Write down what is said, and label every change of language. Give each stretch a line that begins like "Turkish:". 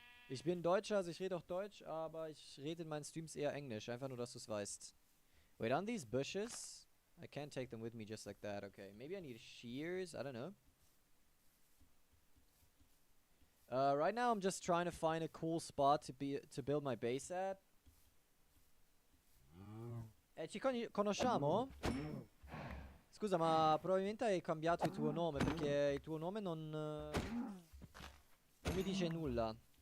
German: Ich bin Deutscher, also ich rede auch Deutsch, aber ich rede in meinen Streams eher Englisch. Einfach nur, dass du es weißt.
English: Wait, on these bushes? I can't take them with me just like that. Okay, maybe I need shears. I don't know. Right now I'm just trying to find a cool spot to build my base at.
Italian: Ci conosciamo? Scusa, ma probabilmente hai cambiato il tuo nome, perché il tuo nome non mi dice nulla.